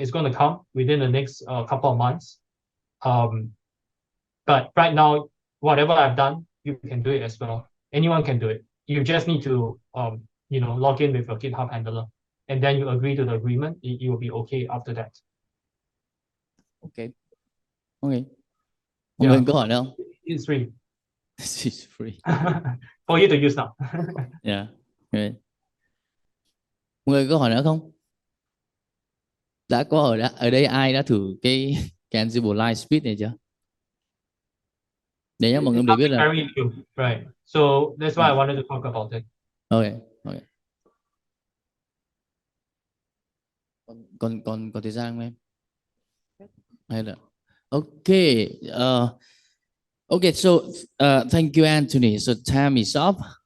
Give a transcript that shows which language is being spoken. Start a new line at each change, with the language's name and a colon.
English: It's going to come within the next couple of months. But right now, whatever I've done, you can do it as well. Anyone can do it. You just need to log in with your GitHub handler, and then you agree to the agreement. It will be okay after that. Okay.
Vietnamese: Mọi người có hỏi nữa không?
English: It's free. It's free. For you to use now. Yeah. Okay.
Vietnamese: Mọi người có hỏi nữa không? Đã có ở đây ai đã thử cái Ansible Lightspeed này chưa? Để nhá mọi người để biết là
English: very new, right? So that's why I wanted to talk about it. Okay.
Vietnamese: Còn thời gian không em? Hay là okay.
English: Okay, so thank you, Anthony. So time is up.